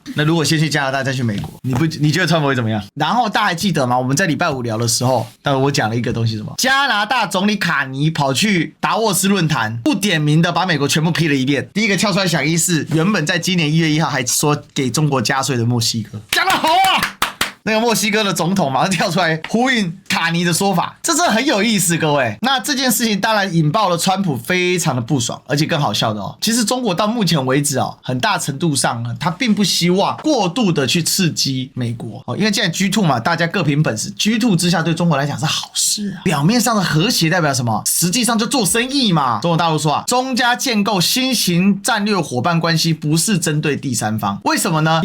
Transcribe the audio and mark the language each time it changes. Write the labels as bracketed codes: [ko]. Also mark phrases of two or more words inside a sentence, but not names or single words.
[zh] 那如果先去加拿大再去美國，你覺得川普會怎麼樣？然後大家還記得嗎？我們在禮拜5聊的時候，我講了一個東西，什麼？加拿大總理卡尼跑去達沃斯論壇，不點名的把美國全部批了一遍。第一個跳出來響應是原本在今年1月1號還說給中國加稅的墨西哥，講得好啊！那個墨西哥的總統馬上跳出來呼應卡尼的說法，這是很有意思，各位。那這件事情當然引爆了川普非常的不爽，而且更好笑的哦，其實中國到目前為止哦，很大程度上呢，他並不希望過度的去刺激美國哦，因為既然 G2 嘛，大家各憑本事 ，G2 之下對中國來講是好事啊。表面上的和諧代表什麼？實際上就做生意嘛。中國大陸說啊，中加建構新型戰略夥伴關係不是針對第三方，為什麼呢？